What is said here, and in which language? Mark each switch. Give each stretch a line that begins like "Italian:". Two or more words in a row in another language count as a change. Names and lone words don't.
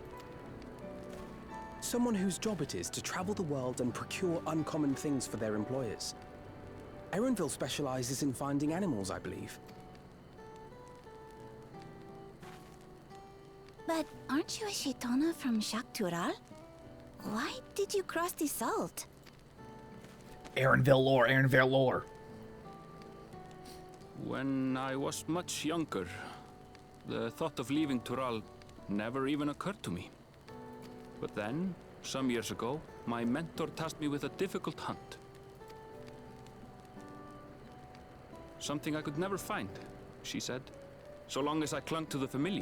English: Someone whose job it is to travel the world and procure uncommon things for their employers. Aaronville specializes in finding animals, I believe. But aren't you a Shaitana from Shaktural? Why did you cross the salt? Aaronville lore, Aaronville lore. When I was much younger, the thought of leaving Tural never even occurred to me. But then, some years ago, my mentor tasked me with a difficult hunt. Something I could never find, she said, so long as I clung to the familiar.